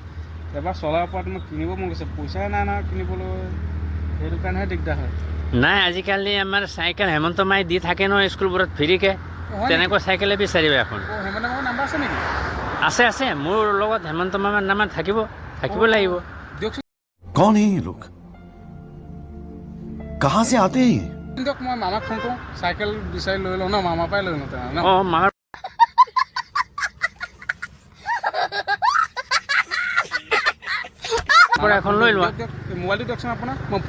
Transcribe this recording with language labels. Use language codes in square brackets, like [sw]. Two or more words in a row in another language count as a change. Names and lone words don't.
[as] এবাৰ চলাৰ পৰা মই কিনিব মন গৈছে, পইচাই নাই নহয় কিনিবলৈ, সেইটো কাৰণেহে দিগদাৰ হয়। নাই, আজিকালি আমাৰ চাইকেল হেমন্ত মাই দি থাকে ন স্কুলবোৰত ফ্ৰীকে, তেনেকুৱা চাইকেলে বিচাৰিবা এখন। হেমন্ত মামাৰ নাম্বাৰ আছে নেকি? আছে আছে, মোৰ লগত হেমন্ত মামাৰ নাম্বাৰ থাকিব লাগিব। দিয়কচোন। [hi] कौन है ये लोग? कहाँ से आते हैं? [as] দিয়ক, মই মামাক ফোন কৰোঁ, চাইকেল বিচাৰি লৈ লওঁ ন, মামাৰ পৰাই লৈ লওঁ ন। মামাৰ এখন লৈ লোৱা। মোবাইলটো দিয়কচোন আপোনাৰ, মই